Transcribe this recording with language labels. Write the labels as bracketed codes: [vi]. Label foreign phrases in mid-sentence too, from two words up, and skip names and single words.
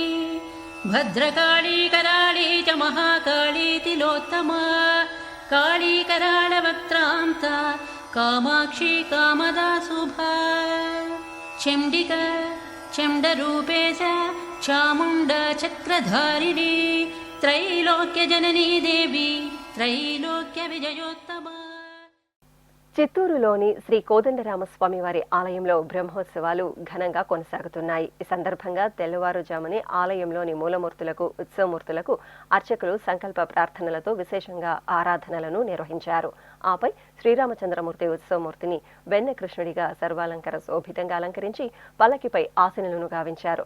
[sa] भद्रकाली कराली च महाकाली तिलोत्तमा काली करालवक्त्रान्ता कामाक्षी कामदा शुभा चण्डिका चण्डरूपेश चामुण्डा चक्रधारिणी त्रैलोक्यजननी देवी त्रैलोक्य विजयोत्तमा. [te] చిత్తూరులోని శ్రీ కోదండరామస్వామి వారి ఆలయంలో బ్రహ్మోత్సవాలు ఘనంగా కొనసాగుతున్నాయి. ఈ సందర్భంగా తెల్లవారుజామునే ఆలయంలోని మూలమూర్తులకు, ఉత్సవమూర్తులకు అర్చకులు సంకల్ప ప్రార్థనలతో విశేషంగా ఆరాధనలను నిర్వహించారు. ఆపై శ్రీరామచంద్రమూర్తి ఉత్సవమూర్తిని వెన్నకృష్ణుడిగా సర్వాలంకార శోభితంగా అలంకరించి పల్లకిపై ఆసనులను గావించారు.